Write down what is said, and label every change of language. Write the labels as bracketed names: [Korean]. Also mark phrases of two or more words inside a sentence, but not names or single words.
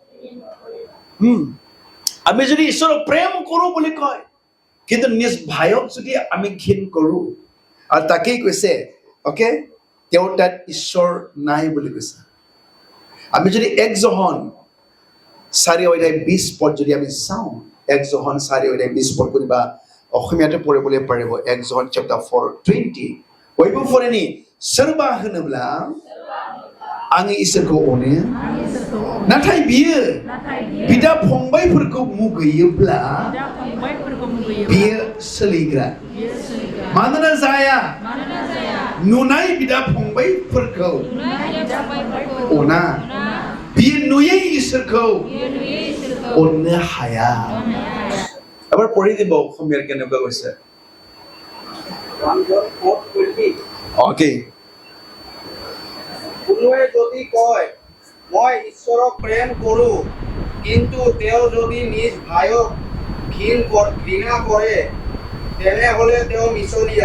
[Assamese] আমি যদি ঈশ্বৰক প্ৰেম কৰো বুলি কয়, কিন্তু নিজ ভাইক যদি আমি ঘিণ কৰো, আৰু তাকেই কৈছে, অকে, তেওঁৰ তাত ঈশ্বৰ নাই বুলি কৈছে। আমি যদি 1 John 4:20 পদ যদি আমি চাওঁ, 1 John 4:20 পদ কৰিবা, অসমীয়াতে পঢ়িবলৈ পাৰিব। [Bodo] 1 John chapter 4:20 बयबो फरायनि, सोरबा होनोब्ला आङो इसोरखौ अनो, नाथाय बियो बिदा फंबायफोरखौ मुगैयोब्ला बियो सोलिग्रा। मानोना जाया नुनाय बिदा फंबायफोरखौ अना, बियो नुयै इसोरखौ अननो हाया। [Assamese] এবাৰ পঢ়ি দিব অসমীয়াৰ কেনেকুৱা কৈছে। অকে, কোনোৱে যদি কয় মই ঈশ্বৰক প্ৰেম কৰোঁ, কিন্তু তেওঁ যদি নিজ ভাইক ঘৃণা কৰে, তেনেহ'লে তেওঁ মিছলীয়া।